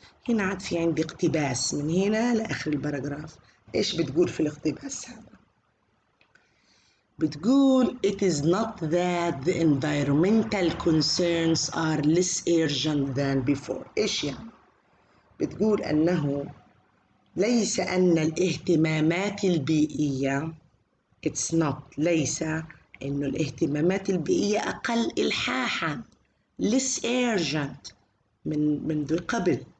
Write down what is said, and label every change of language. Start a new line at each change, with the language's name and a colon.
Arabic: هنا عاد في عندي اقتباس من هنا لآخر الباراجراف. إيش بتقول في الاقتباس هذا؟ بتقول
English: it is not that the environmental concerns are less urgent than before.
Arabic: إيش يعني؟ بتقول أنه ليس أن الاهتمامات البيئية
English: it's not.
Arabic: ليس أن الاهتمامات البيئية أقل إلحاحا
English: less urgent
Arabic: منذ قبل.